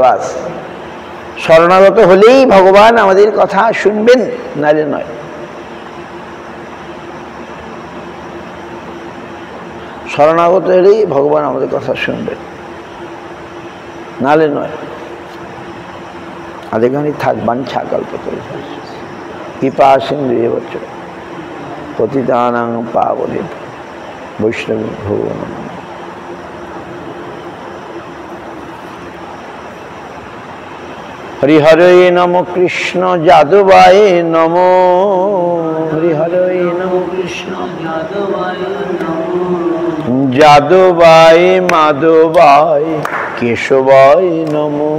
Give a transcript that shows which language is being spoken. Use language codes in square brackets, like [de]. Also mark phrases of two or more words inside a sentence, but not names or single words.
[bn] বাস, শরণাগত হলেই ভগবান আমাদের কথা শুনবেন, নাহলে নয়। শরণাগত হলেই ভগবান আমাদের কথা শুনবেন, নাহলে নয়। আর এখানে থাক [sa] বাঞ্ছা কল্পতরুভ্যশ্চ কৃপা সিন্ধুভ্যেব চ পতিতানাং পাবনেভ্যো বৈষ্ণবেভ্যো নমঃ। হরিহরে নম কৃষ্ণ যাদবায় নম, হরিহরে নম কৃষ্ণ যাদবায় মাধবায় কেশবায় নম।